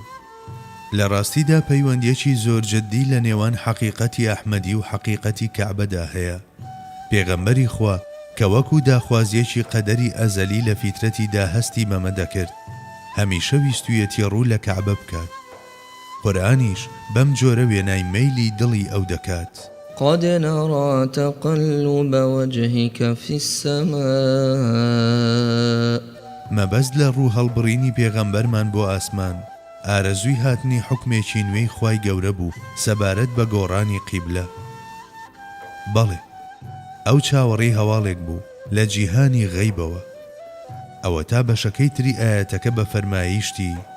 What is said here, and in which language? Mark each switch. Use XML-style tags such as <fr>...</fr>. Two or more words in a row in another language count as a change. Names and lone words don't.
<ckb>لە ڕاستیدا پەیوەندیەکی زۆر جددی لە نێوان حەقیقەتی ئەحمەدی و حەقیقەتی کەعبەدا هەیە. پێغەمبەری خوا کە وەکو داخوازیەکی قەدەری ئەزەلی لە فیترەتیدا هەستی مەمە دەکرد هەمیشە ویستویەتی ڕوو لە کەعبە بکات. قورئانیش بەم جۆرە وێنای مەیلی دڵی ئەو دەکات.</ckb> <ar>قد نرى تقلب وجهك في السماء.</ar> <ckb>مەبەست لە ڕوو هەڵبڕینی پێغەمبەرمان بۆ ئاسمان ئارەزووی هاتنی حکمێکی نوێی خوای گەورە بوو سەبارەت بە گۆڕانی قیبلە. بەڵێ ئەو چاوەڕێی هەواڵێک بوو لە جیهانی غەیبەوە. ئەوە تا بەشەکەی تری ئاەتەکە بە فەرمایشتی</ckb>